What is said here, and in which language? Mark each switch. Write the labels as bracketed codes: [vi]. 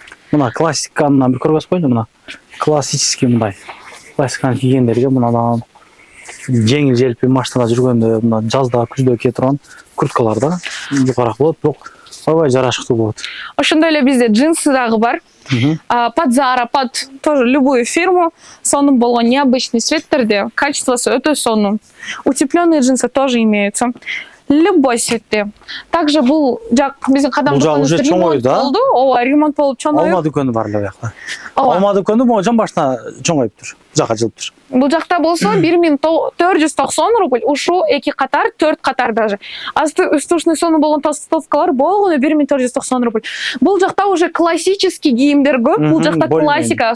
[ky] Мына классиканы бир көргөзүп койду, мына классический мындай. Классиканы кийгендерге мына жеңил желпи машинада жүргөндө, мына жазда, күздө кие турган курткаларда жукараак болот, бирок Аябай жарашыктуу болот. Ошондой эле бизде джинсы дагы бар. [ru] Под Zara, под тоже любую фирму, [ky] сонун болгон необычный цветтерде, качествосы өтө сонун. [ru] Утепленные джинсы тоже имеются. Любой цветте. [ky] Также бул жак биздин кадам уже чоңойду, да? Ооба, ремонт болуп чоңоюп. Алма дүкөнү бар эле бuyakta. Алма дүкөнү могу жан башына чоңоюптур. Жакка жылыптыр. Бул жакта болсо 1490 рубль, ушу 2 катар, 4 катар даже. Асты үстү сонун болгон толстовкалар болгону 1490 рубль. Бул жакта уже классический кийимдер көп. Бул жакта классика.